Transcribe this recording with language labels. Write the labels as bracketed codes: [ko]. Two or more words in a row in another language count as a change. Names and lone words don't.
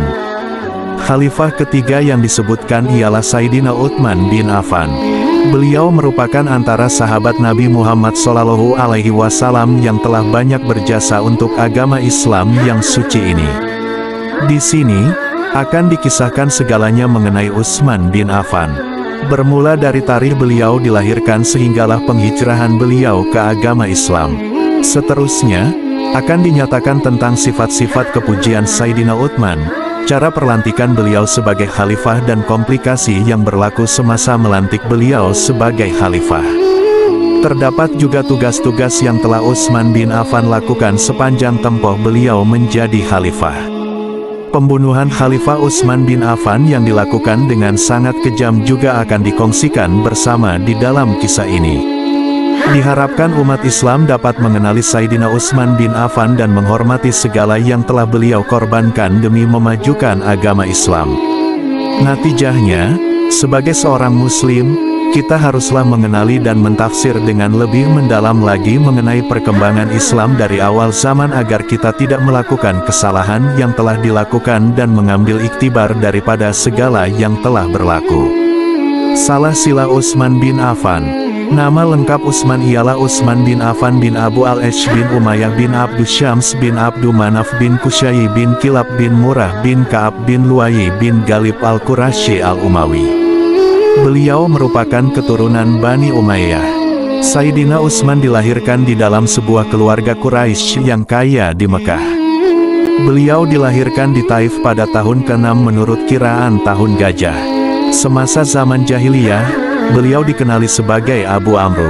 [ms] Khalifah ketiga yang disebutkan ialah Sayyidina Utsman bin Affan. Beliau merupakan antara sahabat Nabi Muhammad SAW yang telah banyak berjasa untuk agama Islam yang suci ini. Di sini akan dikisahkan segalanya mengenai Utsman bin Affan. Bermula dari tarikh beliau dilahirkan sehinggalah penghijrahan beliau ke agama Islam. Seterusnya, akan dinyatakan tentang sifat-sifat kepujian Sayyidina Utsman, cara perlantikan beliau sebagai khalifah dan komplikasi yang berlaku semasa melantik beliau sebagai khalifah. Terdapat juga tugas-tugas yang telah Utsman bin Affan lakukan sepanjang tempoh beliau menjadi khalifah. Pembunuhan Khalifah Utsman bin Affan yang dilakukan dengan sangat kejam juga akan dikongsikan bersama di dalam kisah ini. Diharapkan umat Islam dapat mengenali Sayyidina Utsman bin Affan dan menghormati segala yang telah beliau korbankan demi memajukan agama Islam. Natijahnya, sebagai seorang Muslim, kita haruslah mengenali dan mentafsir dengan lebih mendalam lagi mengenai perkembangan Islam dari awal zaman agar kita tidak melakukan kesalahan yang telah dilakukan dan mengambil iktibar daripada segala yang telah berlaku. Salah sila Utsman bin Affan. Nama lengkap Utsman ialah Utsman bin Affan bin Abu al-Ash bin Umayyah bin Abdus Syams bin Abdu Manaf bin Qusay bin Kilab bin Murrah bin Ka'ab bin Lu'ay bin Ghalib al-Qurasyi al-Umawi. Beliau merupakan keturunan Bani Umayyah. Sayyidina Utsman dilahirkan di dalam sebuah keluarga Quraisy yang kaya di Mekah. Beliau dilahirkan di Taif pada tahun ke-6 menurut kiraan tahun gajah. Semasa zaman jahiliyah, beliau dikenali sebagai Abu Amru.